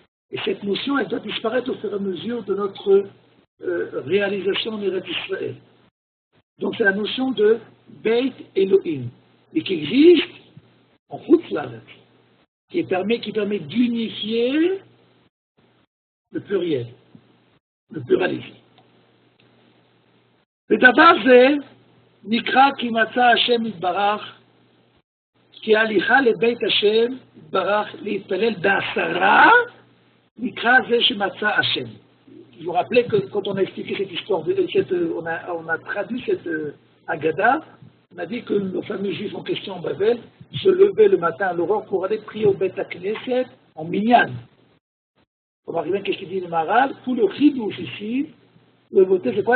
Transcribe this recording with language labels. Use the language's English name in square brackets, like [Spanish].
[French] Et cette notion, elle doit disparaître au fur et à mesure de notre réalisation en Eretz Israël. Donc c'est la notion de Beit Elohim, et qui existe en Chutz La'aretz, qui permet d'unifier le pluriel, le pluralisme. [Hebrew] ודבר זה נקרא כי מצא השם יתברך, כי ההליכה לבית השם יתברך להתפלל בעשרה, נקרא זה שמצא השם. [French] Je vous rappelais que quand on a expliqué cette histoire, on a traduit cette Haggadah, on a dit que le fameux juif en question en Babel se levait le matin à l'aurore pour aller prier au Beit HaKnesset en Minyan. On va arriver à ce qu'il dit le Maharal, tout le chidouche ici, le voter c'est quoi?